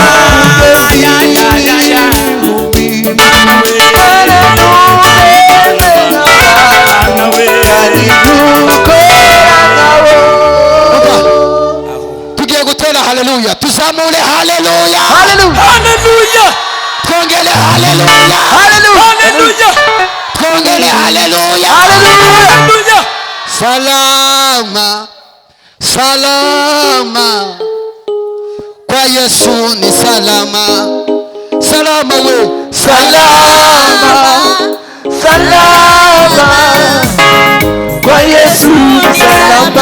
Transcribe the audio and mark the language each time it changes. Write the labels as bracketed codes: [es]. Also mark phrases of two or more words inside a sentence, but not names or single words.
[rw] tugiye gutera haleluya, tuzamure haleluya, haleluya twongere haleluya, haleluya twongere haleluya. haleluya [sw] Salama, salama, kwa Yesu ni salama, salama we, salama kwa Yesu ni salama